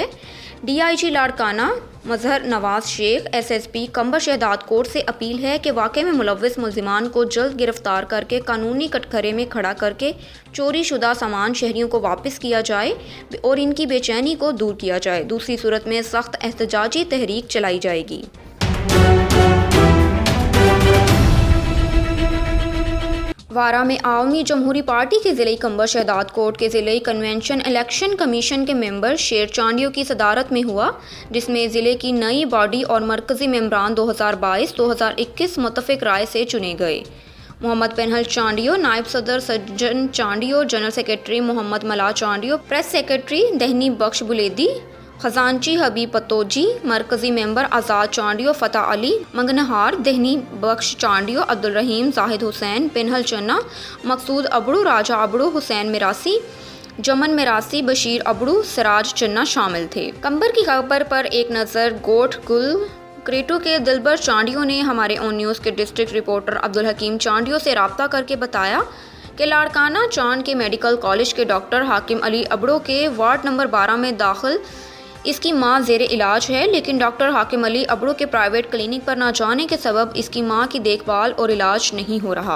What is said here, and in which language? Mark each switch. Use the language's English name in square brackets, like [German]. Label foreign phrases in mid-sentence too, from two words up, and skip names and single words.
[Hindi] DIG लाड़काना मजहर नवाज शेख SSP कंबर शहदाद कोट से अपील है कि वाक़े में मुलव्विस मुल्ज़िमान को जल्द गिरफ्तार करके कानूनी कटघरे में खड़ा करके चोरी शुदा सामान शहरियों को वापस किया जाए और इनकी बेचैनी को दूर किया जाए। दूसरी सूरत में सख्त एहतजाजी तहरीक चलाई जाएगी। वारा में आवामी जमहूरी पार्टी के ज़िले कंबर शहदाद कोट के ज़िले कन्वेंशन [English] election commission [Hindi] के मेंबर शेर चांडियो की सदारत में हुआ, जिसमें ज़िले की नई बॉडी और मरकज़ी मेंबरान 2022-2021 मुत्तफ़िक राय से चुने गए। मोहम्मद पेनहल चांडियो, नायब सदर सज्जन चांडियो, [English] general secretary [Hindi] मोहम्मद मला चांडियो, [English] press secretary [Hindi] दहनी बख्श बुलेदी, खजानची हबीब पतोजी, मरकज़ी मेंबर आज़ाद चांडियो, फ़तह अली मंगनहार, दहनी बख्श चांडियो, अब्दुल रहीम, जाहिद हुसैन, पेनहल चन्ना, मकसूद अबड़ू, राजा अबड़ू, हुसैन मिरासी, जमन मिरासी, बशीर अबड़ू, सिराज चन्ना शामिल थे। कंबर की खबर पर एक नज़र गोठ गुल क्रेटो के दिलबर चांडियो ने हमारे ऑन न्यूज़ के [English] district reporter [Hindi] अब्दुल हकीम चांडियो से रब्ता करके बताया कि लाड़काना चांद के [English] medical college [Hindi] के डॉक्टर हाकिम अली अबड़ो के [English] ward number [Hindi] 12 में दाखिल इसकी मां ज़ेरे इलाज है, लेकिन डॉक्टर हाकिम अली अबड़ो के [English] private clinic [Hindi] पर न जाने के सबब इसकी मां की देखभाल और इलाज नहीं हो रहा।